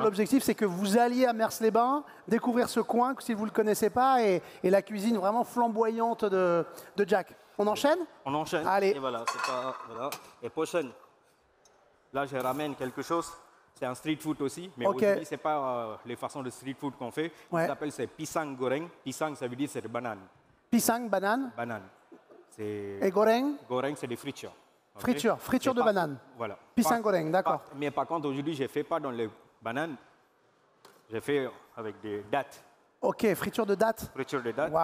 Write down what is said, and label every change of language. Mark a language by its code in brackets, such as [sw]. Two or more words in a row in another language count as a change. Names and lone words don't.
[fr] l'objectif, c'est que vous alliez à Mers-les-Bains, découvrir ce coin si vous ne le connaissez pas, et la cuisine vraiment flamboyante de Jack. On enchaîne? On enchaîne. Allez. Et voilà, c'est pas. Voilà. Et prochaine. Là, je ramène quelque chose. C'est un [en] street food [fr] aussi, mais Ok. aujourd'hui, ce n'est pas les façons de [en] street food [fr] qu'on fait. Ouais. Ça s'appelle c'est [id] pisang goreng. [fr] Pisang, ça veut dire c'est de banane. Pisang, banane, Banane. C'est et goreng, goreng, c'est des fritures. Ok? friture Mais de banane. Voilà. Pisang Par- goreng, d'accord. Mais par contre, aujourd'hui, je ne fais pas dans les bananes. Je fais avec des dattes. Ok, friture de date. Friture de dattes.